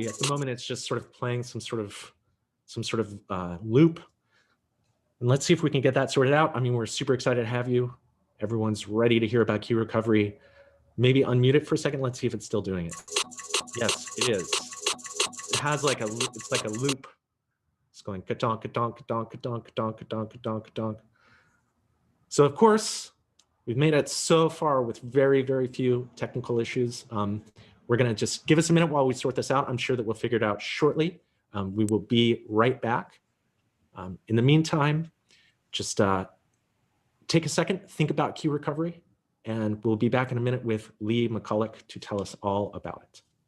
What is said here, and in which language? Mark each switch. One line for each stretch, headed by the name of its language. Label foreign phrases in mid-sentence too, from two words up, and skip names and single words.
English: At the moment, it's just sort of playing some sort of loop. And let's see if we can get that sorted out. I mean, we're super excited to have you. Everyone's ready to hear about key recovery. Maybe unmute it for a second. Let's see if it's still doing it. Yes, it is. It has like it's like a loop. It's going ka-donk, ka-donk, ka-donk, ka-donk, ka-donk, ka-donk, ka-donk, ka-donk. So of course, we've made it so far with very, very few technical issues. We're gonna just give us a minute while we sort this out. I'm sure that we'll figure it out shortly. We will be right back. In the meantime, just take a second, think about key recovery, and we'll be back in a minute with Lee McCulloch to tell us all about it.